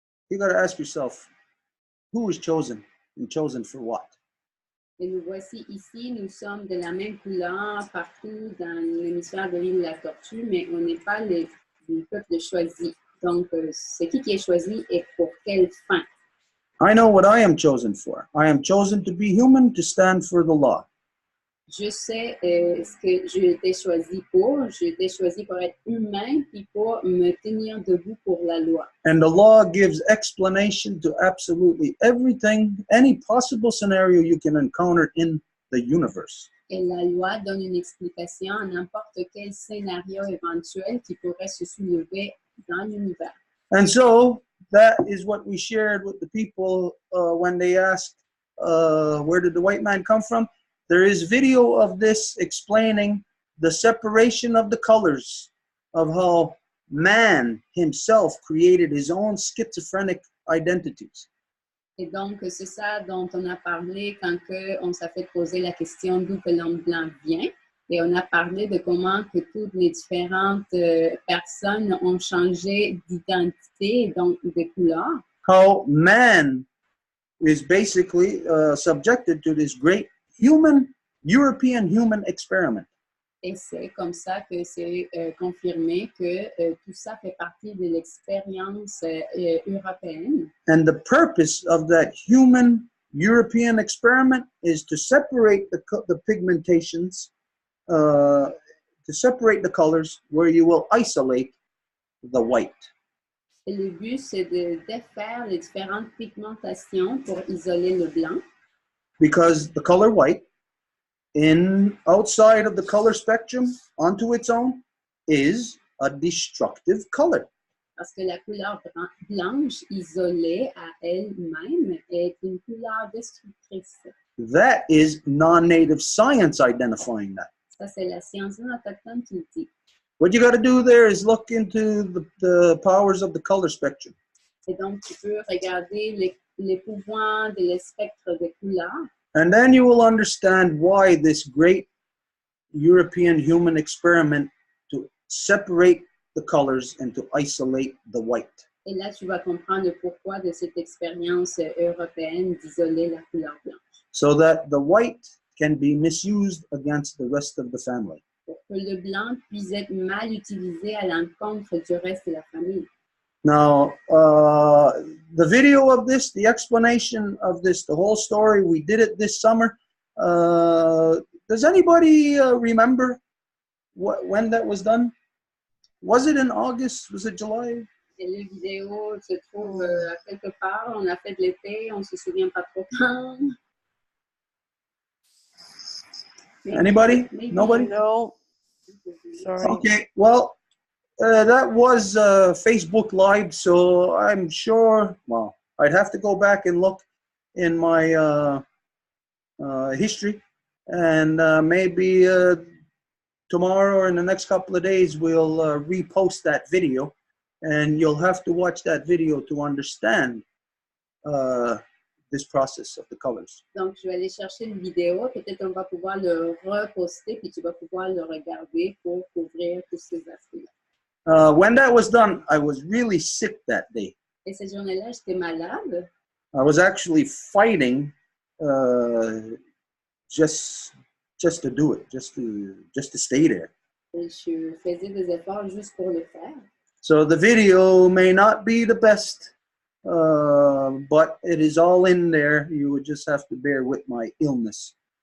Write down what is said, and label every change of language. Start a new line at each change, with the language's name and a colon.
English: You got to ask yourself, who is chosen and chosen for what?
French: Et nous voici ici, nous sommes de la même couleur partout dans l'hémisphère de l'île de la Tortue, mais on n'est pas le peuple choisi. Donc, c'est qui est choisi et pour quelle fin?
English: I know what I am chosen for. I am chosen to be human, to stand for the law.
French: Je sais ce que j'ai été choisi pour. J'ai été choisi pour être humain puis pour me tenir debout pour la loi.
English: And the law gives explanation to absolutely everything, any possible scenario you can encounter in the universe.
French: Et la loi donne une explication à n'importe quel scénario éventuel qui pourrait se soulever dans l'univers.
English: And so that is what we shared with the people when they asked, where did the white man come from? There is video of this explaining the separation of the colors, of how man himself created his own schizophrenic identities.
French: Et donc, c'est ça dont on a parlé quand on s'est fait poser la question d'où que l'homme blanc vient. Et on a parlé de comment que toutes les différentes personnes ont changé d'identité, donc de couleur.
English: How man is basically subjected to this great European human experiment.
French: Et c'est comme ça que c'est confirmé que tout ça fait partie de l'expérience européenne.
English: And the purpose of that human European experiment is to separate the pigmentations, to separate the colors where you will isolate the white.
French: Et le but, c'est de défaire les différentes pigmentations pour isoler le blanc.
English: Because the color white, outside of the color spectrum, onto its own, is a destructive color.
French: Parce que la couleur blanche, isolée à elle-même, est une couleur destructrice.
English: That is non-native science identifying that.
French: Ça, c'est la science non autochtone qui le dit.
English: What you got to do there is look into the powers of the color spectrum.
French: Et donc, tu peux regarder les pouvoirs de spectre de couleurs.
English: And then you will understand why this great European human experiment to separate the colors and to isolate the white.
French: Et là, tu vas comprendre pourquoi de cette expérience européenne d'isoler la couleur blanche.
English: So that the white can be misused against the rest of the family.
French: Pour que le blanc puisse être mal utilisé à l'encontre du reste de la famille.
English: Now, the video of this, the explanation of this, the whole story, we did it this summer. Does anybody remember when that was done? Was it in August? Was it July?
French: Et la vidéo se trouve à quelque part. On a fait de l'été, on ne se souvient pas trop quand.
English: Anybody? Maybe. Nobody? No. Sorry. Okay, well, that was Facebook Live, so I'm sure, well, I'd have to go back and look in my history, and maybe tomorrow or in the next couple of days, we'll repost that video, and you'll have to watch that video to understand this process of the colors.
French: Donc, je vais aller chercher une vidéo. Peut-être on va pouvoir le reposter, puis tu vas pouvoir le regarder pour couvrir tous ces aspects-là.
English: When that was done, I was really sick that day.
French: Et cette journée-là, j'étais malade.
English: I was actually fighting just to do it, just to stay there.
French: Et je faisais des efforts juste pour le faire.
English: So the video may not be the best, but it is all in there. You would just have to bear with my illness.